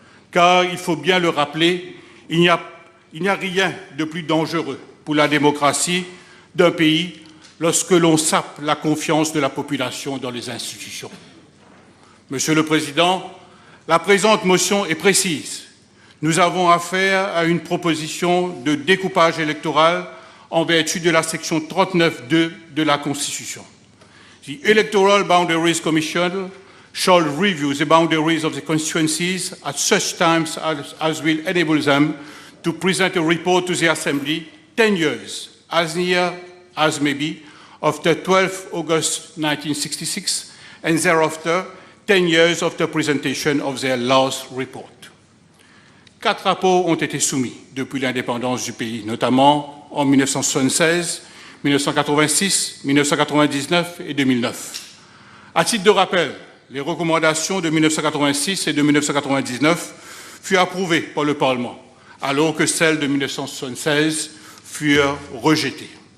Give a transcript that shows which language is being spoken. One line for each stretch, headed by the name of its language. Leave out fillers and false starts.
French: Car, il faut bien le rappeler, il n'y a rien de plus dangereux pour la démocratie d'un pays lorsque l'on sape la confiance de la population dans les institutions. Monsieur le Président, la présente motion est précise. Nous avons affaire à une proposition de découpage électoral en vertu de la section 39.2 de la Constitution.
English: The Electoral Boundaries Commission shall review the boundaries of the constituencies at such times as will enable them to present a report to the Assembly 10 years, as near as may be, after 12 August 1966, and thereafter 10 years after presentation of their last report.
French: 4 rapports ont été soumis depuis l'indépendance du pays, notamment en 1976, 1986, 1999 et 2009. À titre de rappel, les recommandations de 1986 et de 1999 furent approuvées par le Parlement, alors que celles de 1976 furent rejetées.